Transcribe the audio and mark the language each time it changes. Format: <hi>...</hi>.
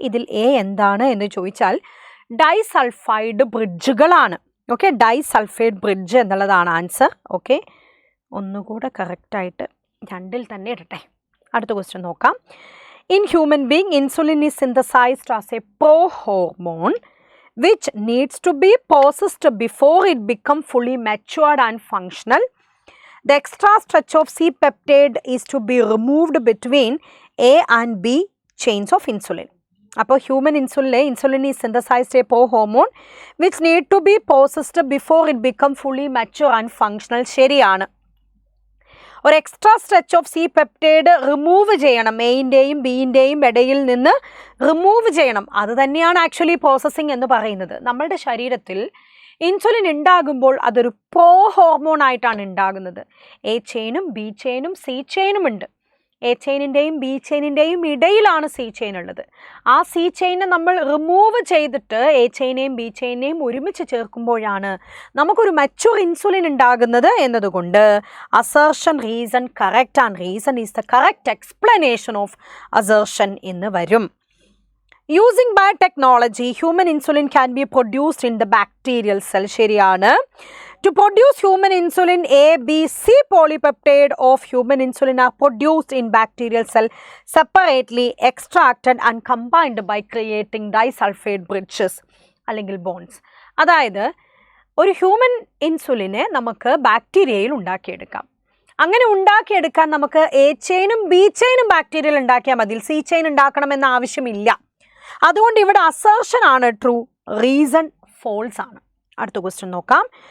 <ml>ഇതിൽ എ എന്താണ് എന്ന് ചോദിച്ചാൽ ഡൈസൾഫൈഡ് ബ്രിഡ്ജുകളാണ്. ഓക്കെ, ഡൈസൾഫൈഡ് ബ്രിഡ്ജ് എന്നുള്ളതാണ് ആൻസർ. ഓക്കെ, ഒന്നുകൂടെ കറക്റ്റായിട്ട് 2ൽ തന്നെ ഇടട്ടെ. അടുത്ത ക്വസ്റ്റ്യൻ നോക്കാം.</ml> <en>In human being, insulin is synthesized as a pro-hormone which needs to be processed before it becomes fully matured and functional. The extra stretch of C-peptide is to be removed between A and B chains of insulin. അപ്പോൾ human insulin is synthesized a pro-hormone which need to be processed before it becomes fully mature and functional.</en> <ml>ശരിയാണ്. ഒരു extra stretch of C peptide remove ചെയ്യണം, എയിൻ്റെയും ബിയിൻ്റെയും ഇടയിൽ നിന്ന് remove ചെയ്യണം. അത് തന്നെയാണ് actually processing എന്ന് പറയുന്നത്. നമ്മളുടെ ശരീരത്തിൽ ഇൻസുലിൻ ഉണ്ടാകുമ്പോൾ അതൊരു പ്രോ ഹോർമോൺ ആയിട്ടാണ് ഉണ്ടാകുന്നത്. എ ചെയിനും ബി ചെയിനും സി ചെയിനും ഉണ്ട്. എ ചെയിനിൻ്റെയും ബി ചെയിനിൻ്റെയും ഇടയിലാണ് സി ചെയിൻ ഉള്ളത്. ആ സി ചെയിനെ നമ്മൾ റിമൂവ് ചെയ്തിട്ട് എ ചെയിനെയും ബി ചെയിനെയും ഒരുമിച്ച് ചേർക്കുമ്പോഴാണ് നമുക്കൊരു മച്യൂർ ഇൻസുലിൻ ഉണ്ടാകുന്നത് എന്നതുകൊണ്ട്</ml> <en>assertion reason correct and reason is the correct explanation of assertion</en> <ml>എന്ന് വരും.</ml> <en>Using biotechnology, human insulin can be produced in the bacterial cell.</en> <ml>ശരിയാണ്.</ml> <en>To produce human insulin, A, B, C polypeptide of human insulin are produced in bacterial cell separately, extracted and combined by creating disulfide bridges</en> <ml>അല്ലെങ്കിൽ</ml> <en>bonds.</en> <ml>അതായത് ഒരു human ഇൻസുലിനെ നമുക്ക് ബാക്ടീരിയയിൽ ഉണ്ടാക്കിയെടുക്കാം. അങ്ങനെ ഉണ്ടാക്കിയെടുക്കാൻ നമുക്ക് A ചെയിനും B ചെയിനും ബാക്ടീരിയയിൽ ഉണ്ടാക്കിയാൽ മതി, സി ചെയിൻ ഉണ്ടാക്കണമെന്ന ആവശ്യമില്ല. അതുകൊണ്ട് ഇവിടെ അസേർഷൻ ആണ് ട്രൂ, റീസൺ ഫോൾസ് ആണ്. അടുത്ത ക്വസ്റ്റ്യൻ നോക്കാം.</ml>